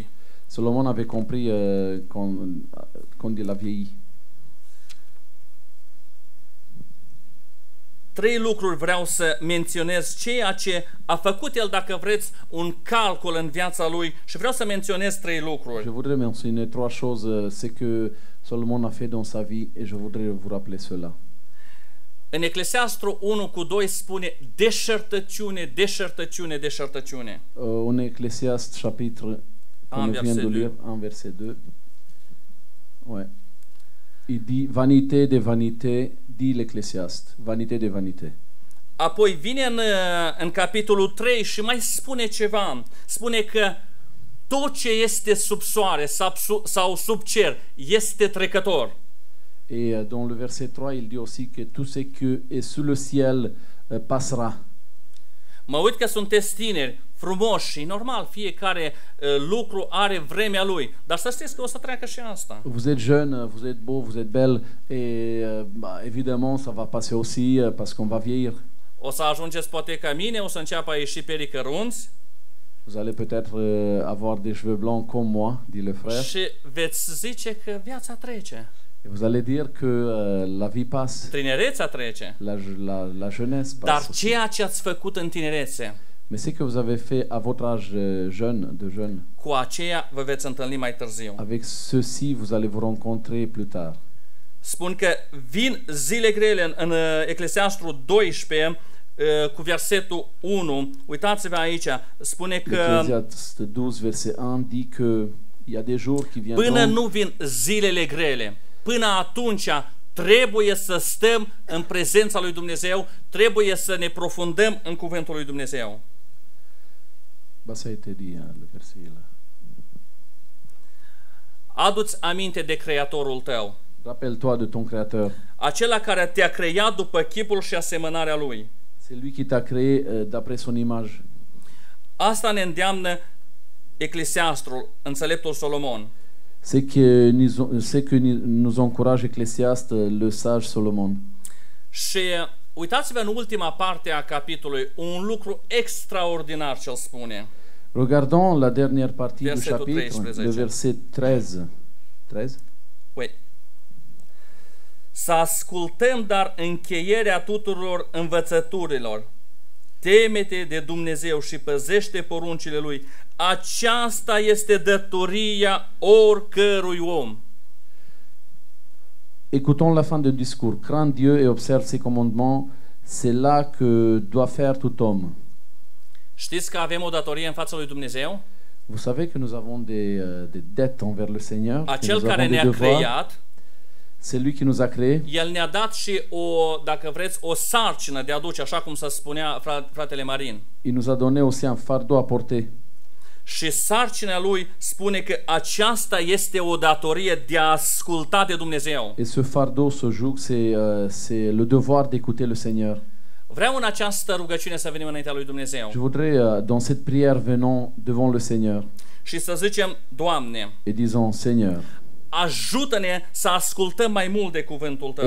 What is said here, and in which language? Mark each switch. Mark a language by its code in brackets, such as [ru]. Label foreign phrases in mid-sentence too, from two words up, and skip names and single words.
[fr] Solomon avait compris quand il a vieilli. [ro] 3 lucruri vreau să menționez, ceea ce a făcut el, dacă vreți, un calcul în viața lui, și vreau să menționez 3 lucruri. [fr] Je voudrais mentionner 3 choses, ce que Solomon a fait dans sa vie, et je voudrais vous rappeler cela. [ro] În Eclesiastru 1:2 spune deșertăciune, deșertăciune, deșertăciune. [fr] En Ecclésiaste chapitre, qu'on vient de lire, en verset 2, ouais. Il dit vanité de vanité, dit l'Ecclésiaste, vanité de vanité. [ro] Apoi vine în capitolul 3 și mai spune ceva. Spune că tot ce este sub soare sau sub cer este trecător. [fr] Et dans le verset 3, il dit aussi que tout ce qui est sous le ciel passera. [ro] Mă uit că sunteți tineri, frumoși și normal, fiecare lucru are vremea lui. Dar să știți că o să treacă și asta. [fr] Vous êtes jeune, vous êtes beau, vous êtes belle, et évidemment ça va passer aussi parce qu'on va vieillir. [ro] O să ajungeți poate ca mine, o să înceapă a ieși perii cărunți. [fr] Vous allez peut-être avoir des cheveux blancs comme moi, dit le frère. [ro] Și veți zice că viața trece. [fr] Et vous allez dire que la vie passe. [ro] Tinerețea trece. [fr] La jeunesse passe. [ro] Dar ceea ce ați făcut în tinerețe, [fr] mais ce que vous avez fait à votre âge jeune, [ro] cu aceea vă veți întâlni mai târziu. [fr] avec ceci vous allez vous rencontrer plus tard. [ro] Spun că vin zile grele în Eclesiastru 12 cu versetul 1. Uitați-vă aici, spune că [fr] Ecclésiaste 12 verset 1 dit que il y a des jours qui viendront. [ro] Până nu vin zilele grele, până atunci trebuie să stăm în prezența lui Dumnezeu, trebuie să ne profundăm în cuvântul lui Dumnezeu. [fr] Ça a été dit, le verset là. [ro] Adu-ți aminte de Creatorul tău, [fr] Rappelle-toi de ton Créateur. [ro] acela care te-a creat după chipul și asemănarea lui. [fr] C'est lui qui t'a créé d'après son image. [ro] Asta ne îndeamnă Eclesiastrul, înțeleptul Solomon. [fr] C'est que nous encourage Ecclésiaste, le sage Solomon. [ro] Și uitați-vă în ultima parte a capitolului, un lucru extraordinar ce-l spune. [fr] Regardons la dernière partie du [ro] Versetul [fr] chapitre, 13. le verset 13. 13? Ui. [ro] Să ascultăm dar încheierea tuturor învățăturilor. Teme-te de Dumnezeu și păzește poruncile Lui. Aceasta este datoria oricărui om. [fr] Écoutons la fin du discours. Crains Dieu et observe ses commandements. C'est là que doit faire tout homme. [ro] Știți că avem o datorie în fața lui Dumnezeu? [fr] Vous savez que nous avons des dettes envers le Seigneur. Que [ro] Acel [fr] nous [ro] care [fr] avons des [ro] ne-a [fr] devoirs. [ro] creat, [fr] C'est lui qui nous a créés. [ro] El ne-a dat și dacă vreți, o sarcină de a duce, așa cum se spunea fratele Marin. [fr] Il nous a donné aussi un fardeau à porter. [ro] Și sarcina lui spune că aceasta este o datorie de a asculta de Dumnezeu. [fr] Et ce fardeau, ce joug, c'est le devoir d'écouter le Seigneur. [ro] Vreau în această rugăciune să venim înaintea lui Dumnezeu [fr] Je voudrais, dans cette prière, venons devant le Seigneur [ro] și să zicem, Doamne, [fr] et disons, Seigneur, [ro] ajută-ne să ascultăm mai mult de cuvântul Tău.